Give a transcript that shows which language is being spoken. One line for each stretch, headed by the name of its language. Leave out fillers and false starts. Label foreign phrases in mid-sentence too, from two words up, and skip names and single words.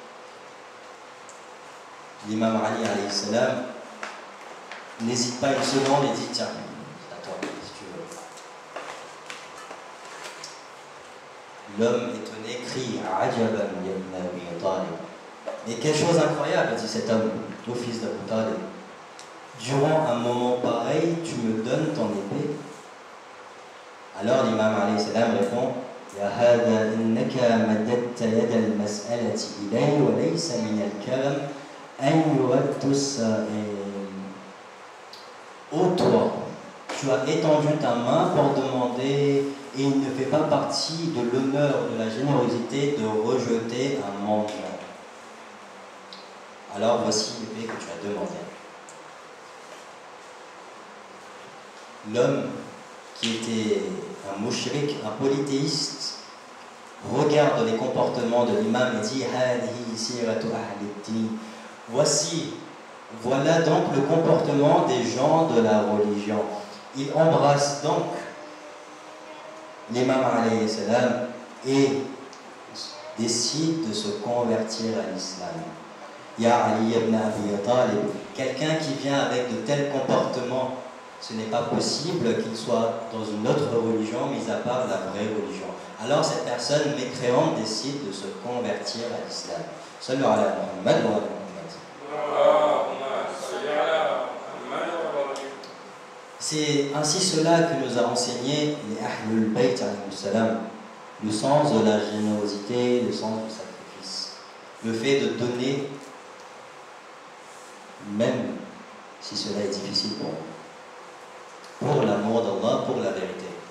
French: L'imam Ali
Arabic: عليه السلام
French: n'hésite pas une seconde et dit tiens, c'est à toi, si tu veux. L'homme étonné crie
Arabic: عجبا يا ابن أبي طالب.
French: Et quelle chose incroyable, dit cet homme, au fils d'Abu Talib. Durant un moment pareil, tu me donnes ton épée. Alors l'imam
Arabic: عليه السلام
French: répond
Arabic: يا هذا إنك مددت يد المسألة إلي وليس من الكرم أن يرد السائل.
French: Ô toi, tu as étendu ta main pour demander, et il ne fait pas partie de l'honneur de la générosité de rejeter un mendiant. Alors voici l'épée que tu as demandé. L'homme qui était un mouchrik, un polythéiste, regarde les comportements de l'imam et dit
Arabic: هذه سيرة أهل الدين.
French: Voici, voilà donc le comportement des gens de la religion. Il embrasse donc l'imam
Arabic: عليه السلام
French: et décide de se convertir à l'islam. Ya Ali ibn Abi Talib, quelqu'un qui vient avec de tels comportements, ce n'est pas possible qu'il soit dans une autre religion, mis à part la vraie religion. Alors cette personne mécréante décide de se convertir à l'islam.
Arabic: صلوا على محمد وعلى محمد.
French: C'est ainsi cela que nous a enseigné les Ahlul Bayt
Arabic: عليه السلام,
French: le sens de la générosité, le sens du sacrifice, le fait de donner, même si cela est difficile pour l'amour d'Allah, pour la vérité.